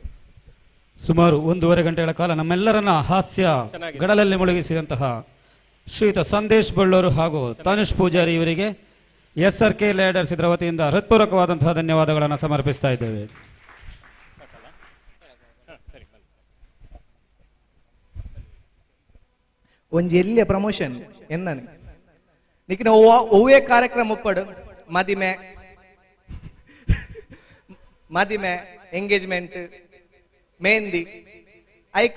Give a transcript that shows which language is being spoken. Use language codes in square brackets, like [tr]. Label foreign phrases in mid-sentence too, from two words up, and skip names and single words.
[kn] ಸುಮಾರು 1.5 ಗಂಟೆಗಳ ಕಾಲ ನಮ್ಮೆಲ್ಲರನ್ನ ಹಾಸ್ಯ ಗಡಲಲ್ಲಿ ಮುಳುಗಿಸಿದಂತಹ ಶ್ರೀಯುತ ಸಂದೇಶ್ ಬಳ್ಳೂರು ಹಾಗೂ ತನುಷ್ ಪೂಜಾರಿ ಇವರಿಗೆ SRK ಲ್ಯಾಡರ್ಸ್ ಇದರ ವತಿಯಿಂದ ಹೃತ್ಪೂರ್ವಕವಾದಂತಹ ಧನ್ಯವಾದಗಳನ್ನು ಸಮರ್ಪಿಸ್ತಾ ಇದ್ದೇವೆ. [tcy] ಒಂಜಿ ಎಲ್ಲಿಯ ಪ್ರಮೋಷನ್ ಎನ್ನನೆ ನಿಕ್ಕಿನ ಒವ್ವೇ ಕಾರ್ಯಕ್ರಮ ಉಪ್ಪಡು ಮದಿಮೆ ಎಂಗೇಜ್ಮೆಂಟ್ ಮೆಹಂದಿ ಐಕ್